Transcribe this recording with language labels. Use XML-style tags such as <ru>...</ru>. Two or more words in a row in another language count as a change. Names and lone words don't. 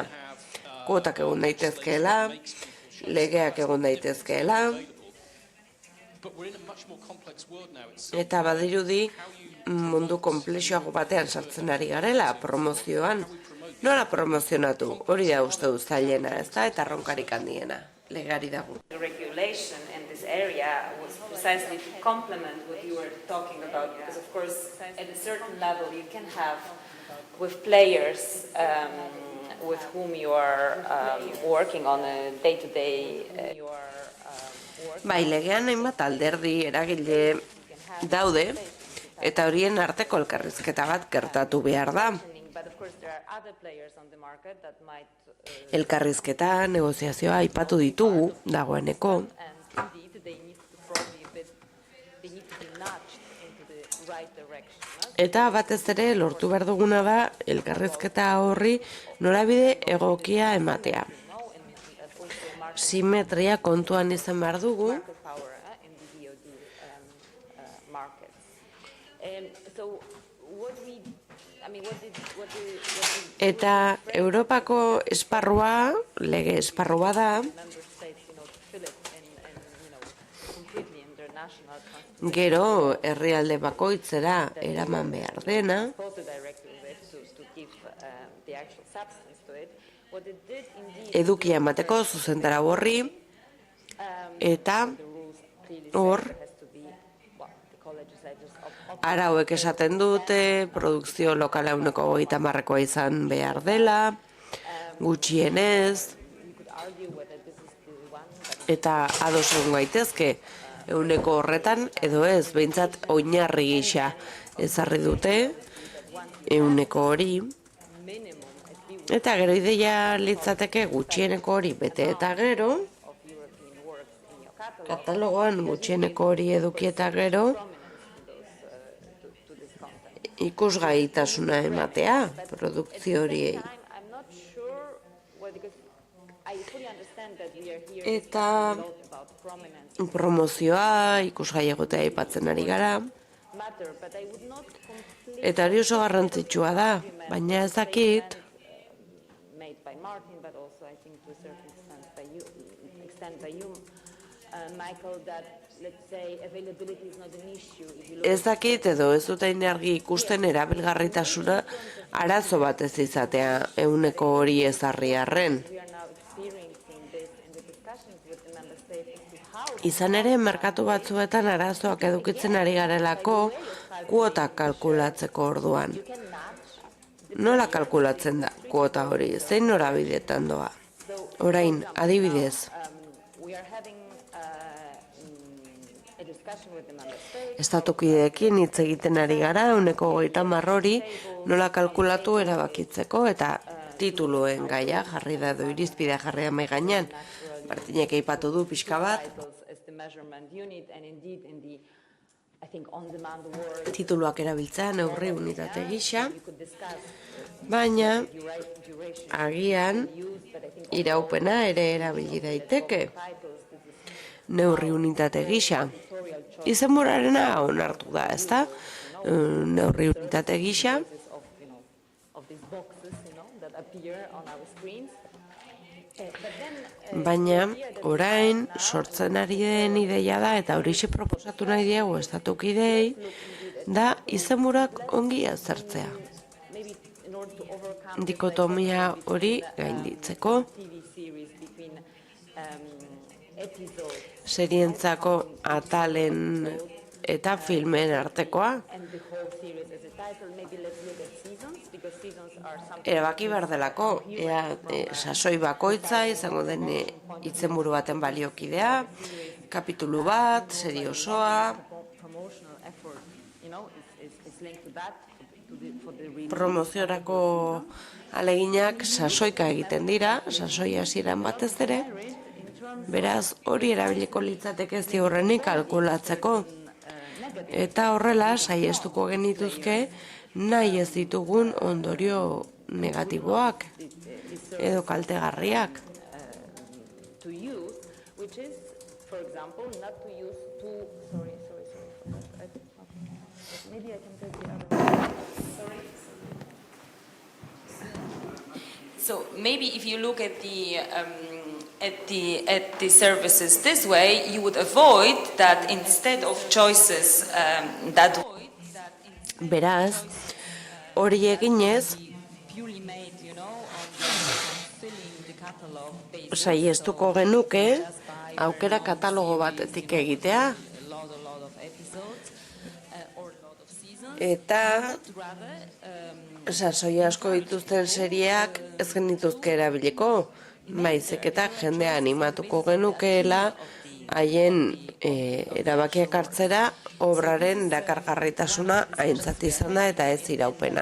<eu>Kuotak egon daitezkeela, legeak egon daitezkeela, eta badirudi mundu konplexuago batean sartzen ari garela promozioan. Nola promozionatu? Hori da uste dut zailena, ez da, eta ronkarik handiena. Legari dago.</eu> <en>Regulation in this area was precisely to complement what you were talking about, because of course at a certain level you can have with players with whom you are working on a day-to-day</en> <eu>Bai, legean hainbat alderdi eragile daude, eta horien arteko elkarrizketa bat gertatu behar da. Elkarrizketa, negoziazioa aipatu ditugu dagoeneko.</eu> <en>right direction.</en> <eu>Eta batez ere lortu behar duguna da elkarrizketa horri norabide egokia ematea. Simetria kontuan izan behar dugu,</eu> <en>Market power in the VOD markets. So what we, I mean, what did</en> <eu>eta Europako esparrua, lege esparrua da,</eu> <en>member states, to fill it in completely in their national constitution?</en> <eu>gero herrialde bakoitzera eraman behar dena,</eu> <en>Quoted directly with to give the actual substance to it. What it did indeed,</en> <eu>edukia emateko zuzentara horri, eta</eu> <en>the rules clearly</en> <eu>hor,</eu> <en>say there has to be, well, the co-legislators</en> <eu>arauek esaten dute, produkzio lokala 30%koa izan behar dela, gutxienez,</eu> <en>argue whether this is the one that</en> <eu>eta ados egon gaitezke, 100 horretan edo ez, behintzat oinarri gisa ezarri dute, 100 hori,</eu> <en>minimum at least</en> <eu>eta gero ideia litzateke gutxieneko hori bete eta gero,</eu> <en>of European works in your catalog</en> <eu>katalogoan gutxieneko hori eduki eta gero,</eu> <en>to this content.</en> <eu>ikusgaitasuna ematea produkzio horiei.</eu> <en>I'm not sure, well, because I fully understand that we are here</en> <eu>Eta</eu> <en>a lot about prominence</en> <eu>promozioa, ikusgai egotea aipatzen ari gara,</eu> <en>matter, but I would not completely</en> <eu>eta hori oso garrantzitsua da, baina ez dakit,</eu> <en>made by Martin, but also I think to a certain extent by you, Michael, that let's say availability is not an issue. If you look</en> <eu>ez dakit edo ez dut hain argi ikusten erabilgarritasuna arazo bat ez izatea 100 hori ezarri arren.</eu> <en>we are now experiencing this in the discussions with the member states as to how</en> <eu>Izan ere, merkatu batzuetan arazoak edukitzen ari garelako kuotak kalkulatzeko orduan. Nola kalkulatzen da kuota hori, zein norabidetan doa? Orain, adibidez,</eu> <en>we are having a discussion with the member states.</en> <eu>estatukideekin hitz egiten ari gara, 130 hori nola kalkulatu erabakitzeko eta tituluen gaia jarri da edo irizpidea jarri da mahai gainean. Martinek aipatu du pixka bat,</eu> <en>As the measurement unit, and indeed in the, I think, on-demand work,</en> <eu>tituluak erabiltzea neurri unitate gisa,</eu> <en>you could discuss</en> <eu>baina</eu> <en>duration</en> <eu>agian</eu> <en>used, but I think</en> <eu>iraupena ere erabili daiteke</eu> <en>titles, this is</en> <eu>neurri unitate gisa. Izenburarena onartu da, ezta? Neurri unitate gisa,</eu> <en>of these boxes, that appear on our screens. But then</en> <eu>baina orain sortzen ari den ideia da, eta horixe proposatu nahi diegu estatukidei, da izenburak ongi azertzea.</eu> <en>maybe in order to overcome</en> <eu>Dikotomia hori gainditzeko,</eu> <en>TV series between episodes</en> <eu>serientzako atalen eta filmen artekoa,</eu> <en>and the whole series as a title, maybe let's look at seasons, because seasons are something</en> <eu>erabaki behar delako, ea sasoi bakoitza izango den izenburu baten baliokidea, kapitulu bat, serie osoa,</eu> <en>promotional effort, is linked to that, for the real.</en> <eu>promoziorako aleginak sasoika egiten dira, sasoi hasieran batez ere, beraz hori erabiliko litzateke ziurrenik kalkulatzeko. Eta horrela saiestuko genituzke nahi ez ditugun ondorio negatiboak edo kaltegarriak.</eu> <en>To use, which is, for example, not to use two. Sorry for that. Okay. Maybe I can take the other one. Sorry. So maybe if you look at the services this way, you would avoid that instead of choices that</en> <eu>Beraz, hori eginez,</eu> <en>purely made, on filling the catalog based</en> <eu>saiestuko genuke aukera katalogo batetik egitea,</eu> <en>a lot of episodes or a lot of seasons.</en> <eu>eta</eu> <en>Rather,</en> <eu>sasoi asko dituzten serieak ez genituzke erabiliko, baizik eta jendea animatuko genukeela haien erabakiak hartzera obraren erakargarritasuna aintzat izan da eta ez iraupena.</eu>